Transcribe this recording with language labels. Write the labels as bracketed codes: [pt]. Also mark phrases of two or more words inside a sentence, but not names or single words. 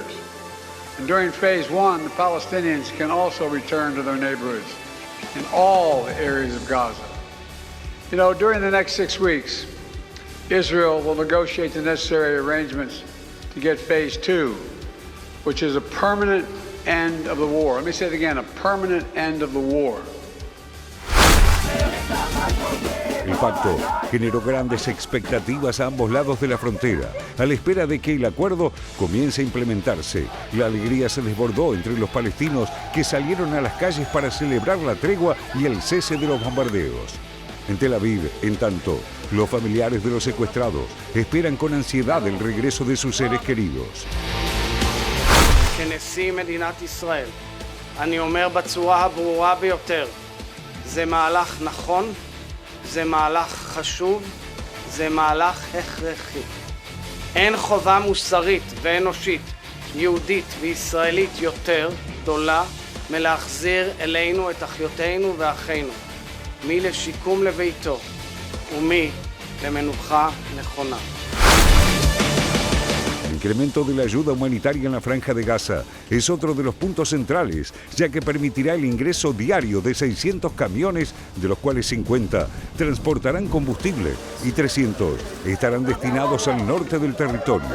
[en] And during phase 1, the Palestinians can also return to their neighborhoods in all the areas of Gaza. You know, during the next 6 weeks, Israel will negotiate the necessary arrangements to get phase 2, which is a permanent end of the war. Let me say it again, a permanent end of the war. [es] El pacto generó grandes expectativas a ambos lados de la frontera, a la espera de que el acuerdo comience a implementarse. La alegría se desbordó entre los palestinos, que salieron a las calles para celebrar la tregua y el cese de los bombardeos. En Tel Aviv, en tanto, los familiares de los secuestrados esperan con ansiedad el regreso de sus seres queridos. [he] כנשיא מדינת ישראל, אני אומר בצורה הברורה ביותר, זה מהלך נכון, זה מהלך חשוב, זה מהלך הכרחי. אין חובה מוסרית ואנושית, יהודית וישראלית יותר גדולה מלהחזיר אלינו את אחיותינו ואחינו, מי לשיקום לביתו ומי למנוחה נכונה. [es] El incremento de la ayuda humanitaria en la Franja de Gaza es otro de los puntos centrales, ya que permitirá el ingreso diario de 600 camiones, de los cuales 50 transportarán combustible y 300 estarán destinados al norte del territorio.